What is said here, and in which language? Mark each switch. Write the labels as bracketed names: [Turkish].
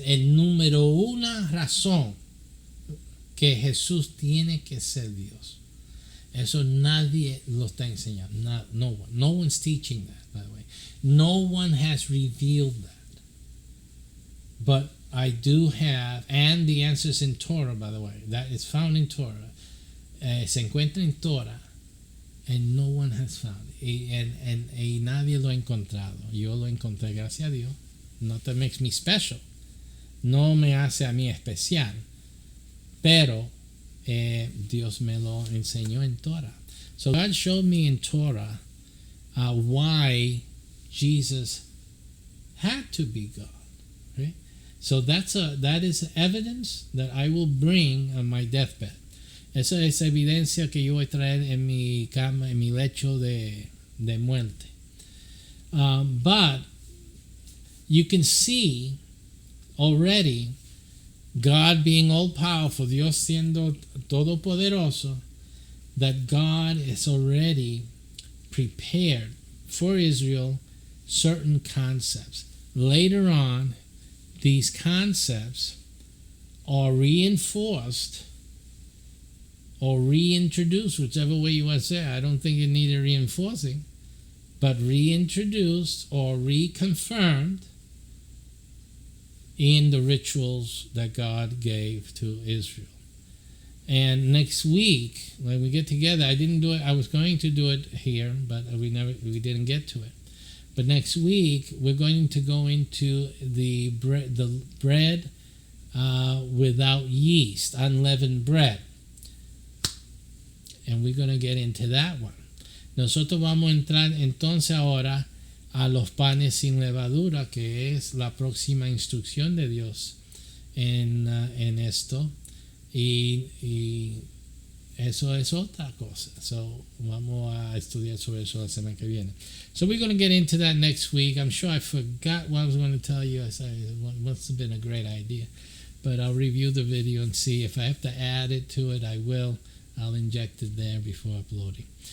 [Spanish] El número una razón que Jesús tiene que ser Dios. Eso nadie lo está enseñando. [English] No one. No one's teaching that, by the way. No one has revealed that. But I do have, and the answer is in Torah, by the way. That is found in Torah. [Spanish] Se encuentra en Torah, [English] and no one has found it. [Spanish] Y nadie lo ha encontrado. Yo lo encontré, gracias a Dios. [English] Not that makes me special. [Spanish] No me hace a mí especial. Pero Dios me lo enseñó en Torah. [English] So God showed me in Torah why Jesus had to be God. Right? So that is evidence that I will bring on my deathbed. [Spanish] Esa es evidencia que yo voy a traer en mi cama, en mi lecho de muerte. [English] But you can see already God being all powerful, [Spanish] Dios siendo todopoderoso, [English] that God is already prepared for Israel certain concepts. Later on, these concepts are reinforced or reintroduced, whichever way you want to say. I don't think it needed reinforcing, but reintroduced or reconfirmed in the rituals that God gave to Israel. And next week, when we get together, I didn't do it. I was going to do it here, but we didn't get to it. But next week, we're going to go into the bread without yeast, unleavened bread. And we're going to get into that one. [Spanish] Nosotros vamos a entrar entonces ahora a los panes sin levadura, que es la próxima instrucción de Dios en esto. Y eso es otra cosa. So vamos a estudiar sobre eso la semana que viene. [English] So we're going to get into that next week. I'm sure I forgot what I was going to tell you. I said it must have been a great idea. But I'll review the video and see. If I have to add it to it, I will. I'll inject it there before uploading.